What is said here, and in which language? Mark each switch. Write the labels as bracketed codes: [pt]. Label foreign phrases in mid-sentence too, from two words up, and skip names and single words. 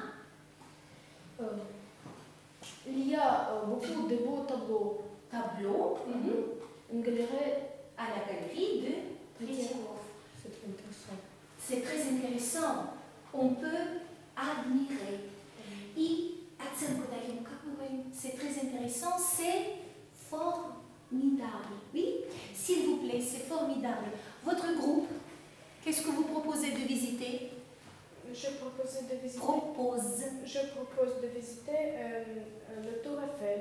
[fr] Il y a beaucoup de beaux tableaux. Tableau Une galerie à la galerie de Tretiakov. C'est intéressant. C'est très intéressant. On peut admirer. [ru] И оценку даем, как мы говорим, [fr] c'est très intéressant, c'est formidable. Oui, s'il vous plaît, c'est formidable. Votre groupe, qu'est-ce que vous proposez de visiter? Je propose Je propose de visiter le Tour Eiffel